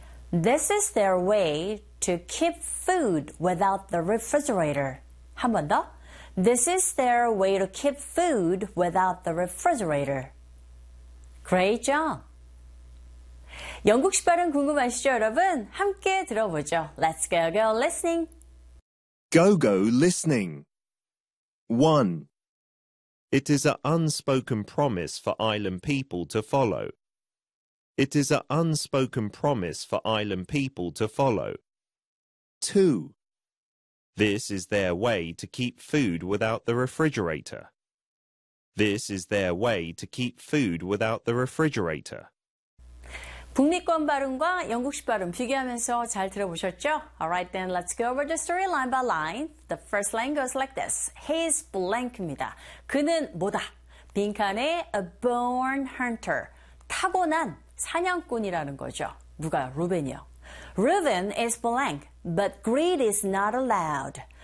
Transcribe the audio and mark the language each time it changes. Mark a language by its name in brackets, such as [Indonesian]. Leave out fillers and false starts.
[English] This is their way to keep food without the refrigerator. [Korean] 한 번 더. [English] This is their way to keep food without the refrigerator. Great job. [Korean] 영국식 발음 궁금하시죠, 여러분? 함께 들어보죠. [English] Let's go, go listening. Go, go listening. 1. It is an unspoken promise for island people to follow. It is an unspoken promise for island people to follow. 2. This is their way to keep food without the refrigerator. This is their way to keep food without the refrigerator. [Korean] 북미권 발음과 영국식 발음 비교하면서 잘 들어보셨죠? [English] Alright then, let's go over the story line by line. The first line goes like this. He is blank입니다. [Korean] 그는 뭐다? 빈칸에 [English] a born hunter. [Korean] 타고난 사냥꾼이라는 거죠. 누가? 루벤이요. [English] Reuben is blank, but greed is not allowed.